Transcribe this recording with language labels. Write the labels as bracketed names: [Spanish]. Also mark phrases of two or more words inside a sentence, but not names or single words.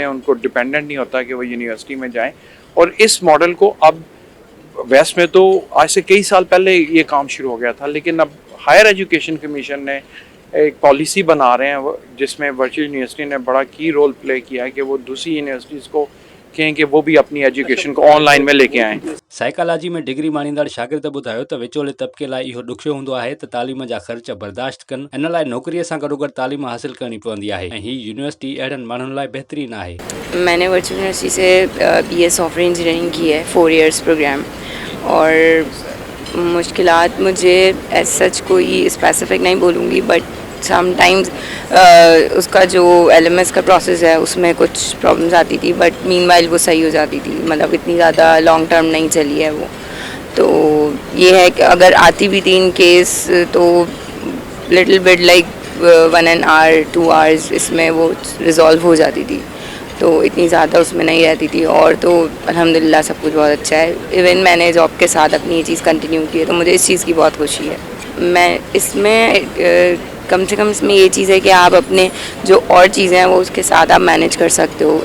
[Urdu] ان کو ڈیپینڈنٹ نہیں ہوتا کہ وہ یونیورسٹی میں جائیں۔ اور اس ماڈل کو اب ویسٹ میں تو آج سے کئی سال پہلے یہ کام شروع ہو گیا تھا، لیکن اب ہائر ایجوکیشن کمیشن نے ایک پالیسی بنا رہے ہیں جس میں ورچوئل یونیورسٹی نے بڑا کی [English] role play [Urdu] کیا ہے کہ وہ دوسری یونیورسٹیز کو کہیں کہ وہ بھی اپنی ایجوکیشن کو آن لائن میں لے کے آئیں. [Sindhi] साइकोलॉजी में डिग्री माणींदड़ शागिर्द ॿुधायो त विचोले तबिके लाइ इहो ॾुखियो हूंदो आहे त तालीम जा ख़र्च बर्दाश्त कनि। इन लाइ नौकरीअ सां गॾोगॾु तालीम हासिल करणी पवंदी आहे ऐं हीअ यूनिवर्सिटी अहिड़नि माण्हुनि लाइ बहितरीन आहे। [Urdu] میں نے ورچوئل یونیورسٹی سے [English] BS software engineering [Urdu] کی ہے, [English] 4 years program, [Urdu] اور مشکلات مجھے [English] as such [Urdu] کوئی سپیسیفک نہیں بولوں گی, [English] but sometimes [Urdu] اس کا جو LMS کا پروسیس ہے اس میں کچھ پرابلمز آتی تھی, [English] but meanwhile [Urdu] وہ صحیح ہو جاتی تھی. مطلب اتنی زیادہ [English] long term [Urdu] نہیں چلی ہے وہ۔ تو یہ ہے کہ اگر آتی بھی تھی [English] in case [Urdu] تو [English] little bit like 1 hour 2 hours [Urdu] اس میں وہ ریزالو ہو جاتی تھی، تو اتنی زیادہ اس میں نہیں رہتی تھی. اور تو الحمدللہ سب کچھ بہت اچھا ہے۔ ایون میں نے جاب کے ساتھ اپنی یہ چیز کنٹینیو کی ہے، تو مجھے اس چیز کی بہت خوشی ہے. میں اس میں کم سے کم اس میں یہ چیز ہے کہ آپ اپنے جو اور چیزیں ہیں وہ اس کے ساتھ آپ مینیج کر سکتے ہو.